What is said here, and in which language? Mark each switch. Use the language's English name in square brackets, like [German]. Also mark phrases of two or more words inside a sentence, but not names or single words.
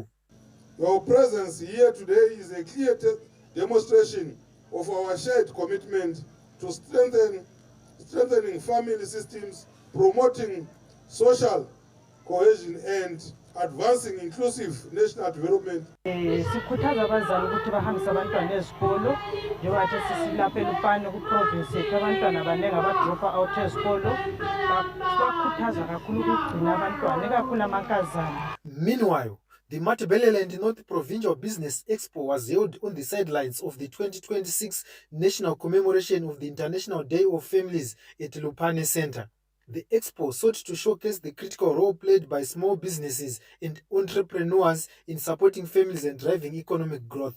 [English] Your presence here today is a clear demonstration of our shared commitment to strengthening family systems, promoting social cohesion and advancing inclusive national development. [North Ndebele] Sikhuthaza abazali ukuthi bahambise abantwana ezikolo njengoba nje sisilapha eLupane ku-province yethu abantwana abaningi abadropa out ezikolo sibakhuthaza kakhulu ukugcina abantwana ikakhulu amankazana. [English] Meanwhile, the Matabeleland North Provincial Business Expo was held on the sidelines of the 2026 national commemoration of the International Day of Families at Lupane Center. The expo sought to showcase the critical role played by small businesses and entrepreneurs in supporting families and driving economic growth.